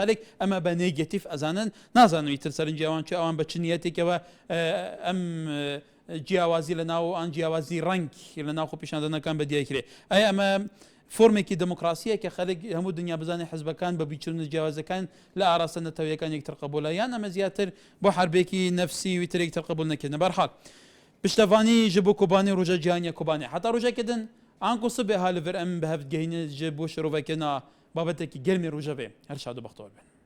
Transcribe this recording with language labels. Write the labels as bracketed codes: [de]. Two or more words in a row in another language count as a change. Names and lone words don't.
[ckb] خەلک ئەمە بە نێگەتیڤ ئەزانن نازانم ئیتر سەرنجی ئەوان چ ئەوان بە چ نیەتێکەوە ئەم جیاوازی لە ناو ئەن جیاوازی ڕەنگ لە ناو خۆپیشاندانەکان بەدیایکرێ ئەی ئەمە فۆرمێکی دموکراسیە کە خەلک هەموو دنیا بزانێ حزبەکان بە بیچون جیاوازەکان لە ئاراستە نەتەوەیەکان یەکتر قبولە یان ئەمە زیاتر بۆ حربێکی نەفسی ویتر یەکتر قبول نەکردن بەرحاڵ پشتەوانی [ku] ji bo Kobanê roja cihaniya Kobanê heta rojekê din an ku sibê halivir em bi hev gehîne ji bo şirovekirina babetekî germê roja vê her şad û bextewar be